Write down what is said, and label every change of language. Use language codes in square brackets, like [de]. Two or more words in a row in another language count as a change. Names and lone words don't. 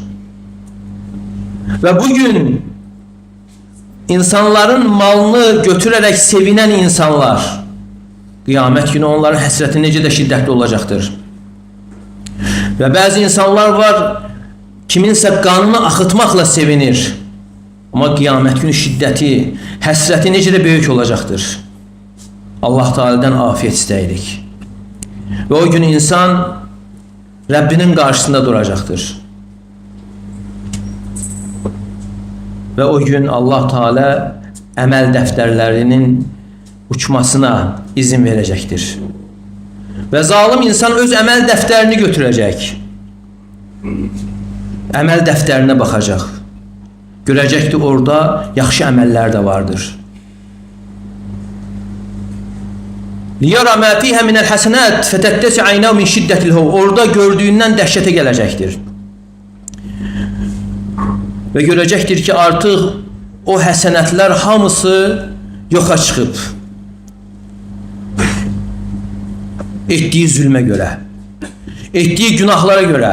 [az] Və bugün insanların malını götürərək sevinən insanlar, qiyamət günü onların həsrəti necə də şiddətli olacaqdır. Və bəzi insanlar var, kiminsə qanını axıtmaqla sevinir. Amma qiyamət günü şiddəti, həsrəti necə də böyük olacaqdır. Allah Teala'dan afiyet istəyirik. Və o gün insan Rabbinin karşısında duracaqdır. Ve o gün Allah Teala əməl dəftərlərinin uçmasına izin verəcəkdir. Və zalim insan öz əməl dəftərini götürəcək. Əməl dəftərinə baxacaq. Görəcəkdir, orada yaxşı əməllər də vardır. [ar] ليرى ما فيها من الحسنات فتتسع عيناه من شدة الهول. [az] Orada gördüyündən dəhşətə gələcəkdir. Və görəcəkdir ki, artıq o həsənətlər hamısı yoxa çıxıb. Etdiyi zülmə görə, etdiyi günahlara görə.